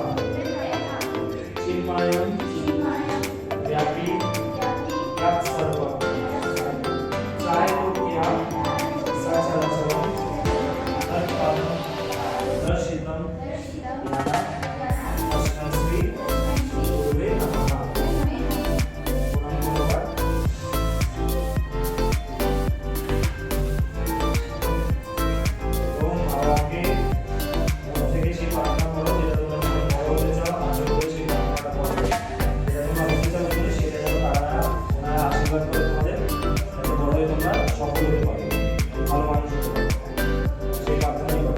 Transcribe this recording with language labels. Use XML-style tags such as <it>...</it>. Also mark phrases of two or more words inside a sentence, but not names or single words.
<sa>चिन्मयं व्यापी यत् सर्वं त्रैलोक्यं सचराचरं तत्पादं दर्शितं येन तस्मै श्री गुरुवे नमः।</sa> <bn>প্রণাম করবার। ওম বাবাকে মন থেকে সেই প্রার্থনা করো যেটা তোমরা বড় হতে চাও, আশা করে সেই প্রার্থনাটা করো, যেটা তোমরা হতে চাও বলে সেটা যেন তারা ওনারা আশীর্বাদ করে তোমাদের, যাতে বড় হয়ে তোমরা সফল হতে পারো, ভালো মানুষ হতে পারো, সেই প্রার্থনাই করো।</bn>